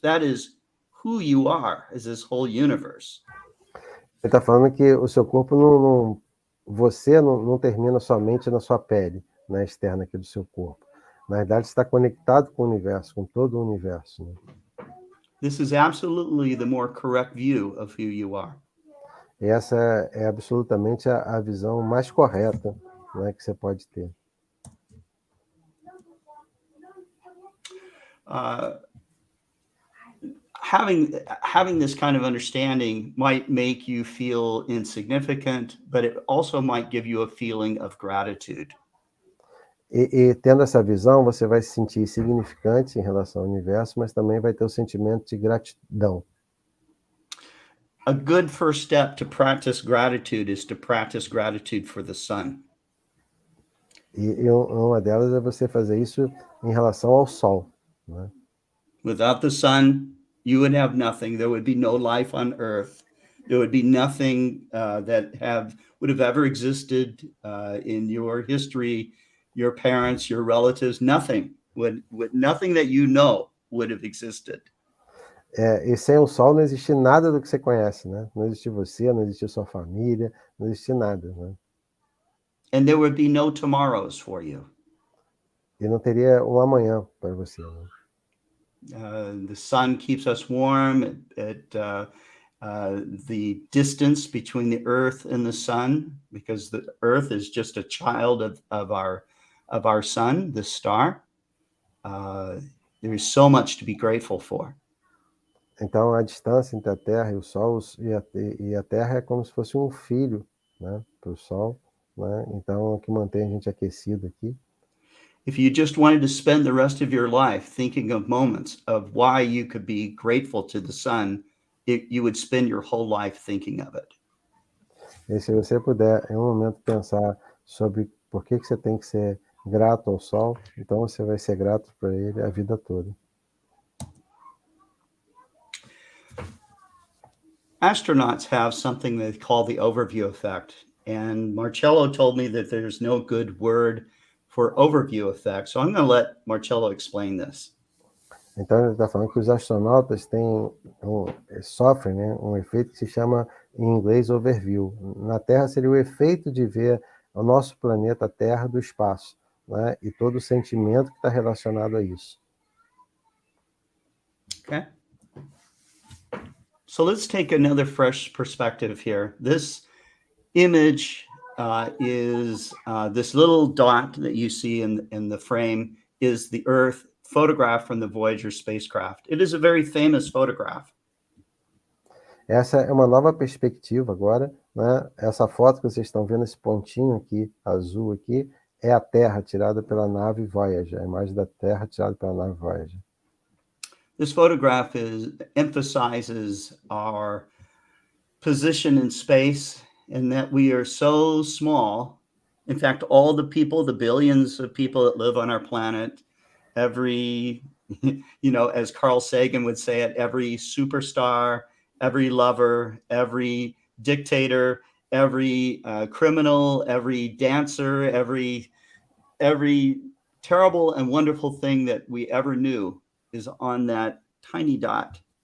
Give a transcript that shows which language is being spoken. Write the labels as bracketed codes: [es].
[en] That is who you are, is this whole universe. [pt] Ele está falando que o seu corpo você não termina somente na sua pele, na externa aqui do seu corpo. Na verdade, está conectado com o universo, com todo o universo, né? [en] This is absolutely the more correct view of who you are. [pt] Essa é absolutamente a visão mais correta, né, que você pode ter. [en] Having this kind of understanding might make you feel insignificant, but it also might give you a feeling of gratitude. [pt] E tendo essa visão, você vai se sentir insignificante em relação ao universo, mas também vai ter o sentimento de gratidão. [en] A good first step to practice gratitude is to practice gratitude for the sun. [pt] E uma delas é você fazer isso em relação ao Sol, né? [en] Without the sun, you would have nothing. There would be no life on Earth. There would be nothing that would have ever existed in your history. Your parents, your relatives, nothing nothing that you know would have existed. [pt] E sem o Sol não existe nada do que você conhece, né? Não existe você, não existe sua família, não existe nada, né? [en] And there would be no tomorrows for you. [pt] E não teria um amanhã para você, né? [en] The sun keeps us warm. The distance between the Earth and the sun, because the Earth is just a child of our sun, the star. There is so much to be grateful for. [pt] Então, a distância entre a Terra e o Sol, e a Terra é como se fosse um filho, né, para o Sol, né? Então, é o que mantém a gente aquecido aqui. [en] If you just wanted to spend the rest of your life thinking of moments of why you could be grateful to the sun, you would spend your whole life thinking of it. [pt] E se você puder, em um momento, pensar sobre por que você tem que ser grato ao Sol, então você vai ser grato por ele a vida toda. [en] Astronauts have something they call the overview effect. And Marcello told me that there's no good word for overview effect. So I'm going to let Marcello explain this. [pt] Então ele está falando que os astronautas sofrem, né, um efeito que se chama em inglês overview. Na Terra seria o efeito de ver o nosso planeta Terra do espaço, né, e todo o sentimento que está relacionado a isso. [en] Okay. So let's take another fresh perspective here. This image is this little dot that you see in the frame is the Earth photographed from the Voyager spacecraft. It is a very famous photograph. [pt] Essa é uma nova perspectiva agora, né? Essa foto que vocês estão vendo, esse pontinho aqui, azul aqui, é a Terra tirada pela nave Voyager, a imagem da Terra tirada pela nave Voyager. [en] This photograph emphasizes our position in space and that we are so small. In fact, all the people, the billions of people that live on our planet, every, as Carl Sagan would say it, every superstar, every lover, every dictator, every criminal, every dancer, every terrible and wonderful thing that we ever knew is on that tiny dot.